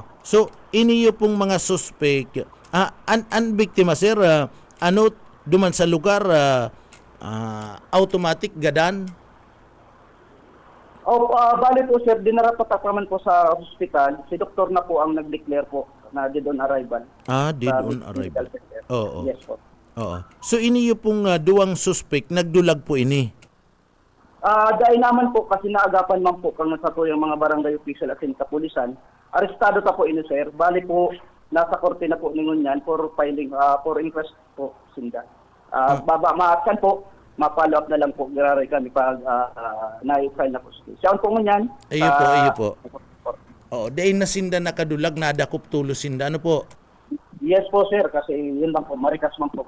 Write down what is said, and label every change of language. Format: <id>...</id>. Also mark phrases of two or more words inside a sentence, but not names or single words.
<bik>So iniyo pong mga suspect an biktima sir ano duman sa lugar automatic gadan. Bali po sir, dinarapatak naman po sa hospital. Si doktor na po ang nag-declare po na</bik> <en>dead on arrival. Dead</en> <bik>Sa</bik> <en>on medical arrival. center.</en> <bik>Oo.</bik> <en>Yes po.</en> <bik>Oo. So iniyo pong duwang suspect nagdulag po ini. Dahil naman po kasi naagapan man po kang sa tuyang mga barangay official at kapulisan, arestado ta po ini sir. Bali po nasa korte na po ningon yan</bik> <en>for filing for inquest</en> <bik>po sinda. Maakan po ma-follow up na lang po giraray kami pag na-file na po. Siya po ngunyan. Iyo po. Oo, dahil na sinda nakadulag nadakop tulo sinda ano po. Yes po sir, kasi yun lang po, marikas man po.</bik>